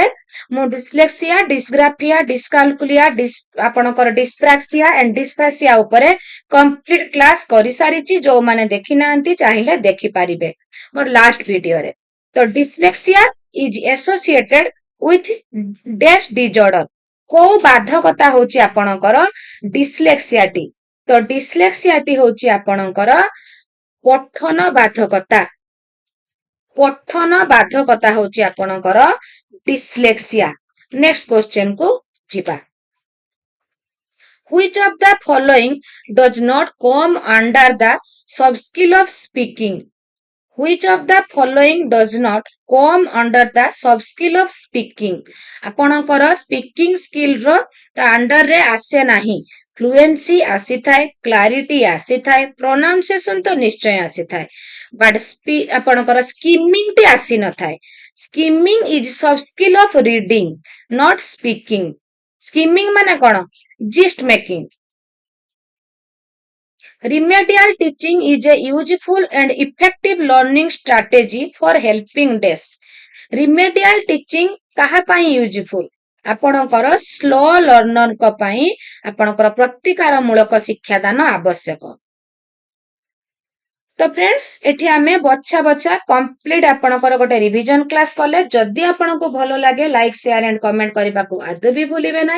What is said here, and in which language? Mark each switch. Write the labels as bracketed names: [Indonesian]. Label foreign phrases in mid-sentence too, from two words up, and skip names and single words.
[Odia] ମୁଁ [English] dyslexia dysgraphia dyscalculia [Odia] ଆପଣଙ୍କର [English] dyspraxia and dysphasia [Odia] ଉପରେ [English] complete class [Odia] କରିସାରିଛି ଯୋଉମାନେ ଦେଖିନାହାନ୍ତି ଚାହିଁଲେ ଦେଖିପାରିବେ ମୋର ଲାଷ୍ଟ ଭିଡିଓରେ ତ [English] dyslexia is associated with des disorder [Odia] କୋଉ ବାଧକତା ହଉଛି ଆପଣଙ୍କର ଡିସ୍ଲେକ୍ସିଆଟି ତ ଡିସ୍ଲେକ୍ସିଆଟି ହଉଛି ଆପଣଙ୍କର ପଠନ ବାଧକତା ହଉଛି ଆପଣଙ୍କର ଡିସ୍ଲେକ୍ସିଆ ନେକ୍ସଟ କ୍ୱେଶ୍ଚନ କୁ ଯିବା [English] Which of the following does not come under the sub-skill of speaking? Which of the following does not come under the sub-skill of speaking? [Odia] ଆପଣଙ୍କର ସ୍ପିକିଂ ସ୍କିଲର ତା ଅଣ୍ଡରରେ ଆସେ ନାହିଁ। ଫ୍ଲୁଏନ୍ସି ଆସିଥାଏ, କ୍ଲାରିଟି ଆସିଥାଏ, ପ୍ରୋନାଉନ୍ସିଏସନ ତ ନିଶ୍ଚୟ ଆସିଥାଏ, ବଟ୍ ଆପଣଙ୍କର ସ୍କିମିଂଟି ଆସିନଥାଏ। [English] skimming is sub skill of reading, not speaking. [Odia] ସ୍କିମିଂ ମାନେ କଣ? [English] gist making. Remedial teaching is a useful and effective learning strategy for helping deaf. Remedial teaching [Odia] କାହା ପାଇଁ ୟୁଜଫୁଲ? ଆପଣଙ୍କର ସ୍ଲୋ ଲର୍ଣ୍ଣରଙ୍କ ପାଇଁ ଆପଣଙ୍କର ପ୍ରତିକାର ମୂଳକ ଶିକ୍ଷାଦାନ ଆବଶ୍ୟକ। ତ ଫ୍ରେଣ୍ଡସ୍, ଏଠି ଆମେ ବଛା ବଛା କମ୍ପ୍ଲିଟ ଆପଣଙ୍କର ଗୋଟେ [English] revision class [Odia] କଲେ। ଯଦି ଆପଣଙ୍କୁ ଭଲ ଲାଗେ [English] like share and comment [Odia] କରିବାକୁ ଆଦୌ ବି ଭୁଲିବେ ନାହିଁ।